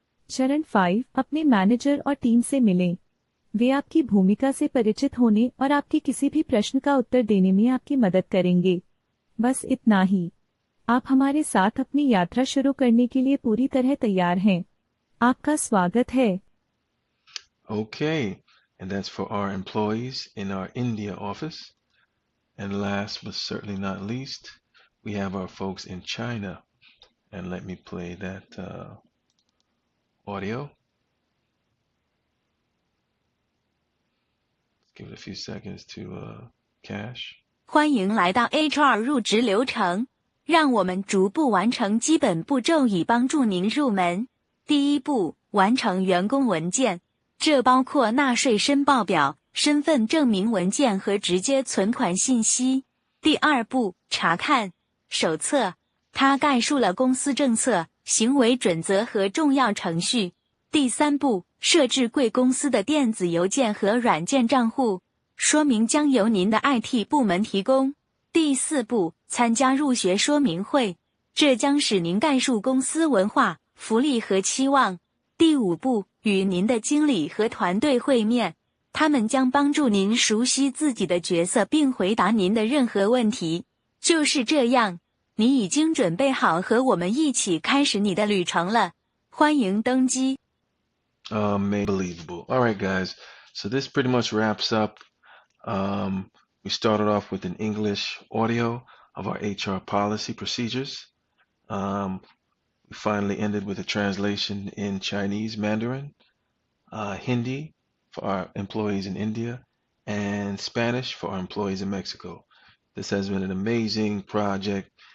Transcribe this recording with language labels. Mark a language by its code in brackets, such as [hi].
[hi] चरण 5, अपने मैनेजर और टीम से मिलें। वे आपकी भूमिका से परिचित होने और आपके किसी भी प्रश्न का उत्तर देने में आपकी मदद करेंगे। बस इतना ही। आप हमारे साथ अपनी यात्रा शुरू करने के लिए पूरी तरह तैयार हैं। आपका स्वागत है। [en] Okay, and that's for our employees in our India office. And last but certainly not least, we have our folks in China. And let me play that audio. Give it a few seconds to cache. [zh] 欢迎来到 HR 入职流程，让我们逐步完成基本步骤以帮助您入门。第一步，完成员工文件，这包括纳税申报表、身份证明文件和直接存款信息。第二步，查看手册，它概述了公司政策、行为准则和重要程序。第三步，设置贵公司的电子邮件和软件账户，说明将由您的 IT 部门提供。第四步，参加入学说明会，这将使您概述公司文化、福利和期望。第五步，与您的经理和团队会面，他们将帮助您熟悉自己的角色并回答您的任何问题。就是这样，你已经准备好和我们一起开始你的旅程了。欢迎登机。 [en] Unbelievable. All right, guys. So this pretty much wraps up. We started off with an English audio of our HR policy procedures. We finally ended with a translation in Chinese Mandarin, Hindi for our employees in India, and Spanish for our employees in Mexico. This has been an amazing project,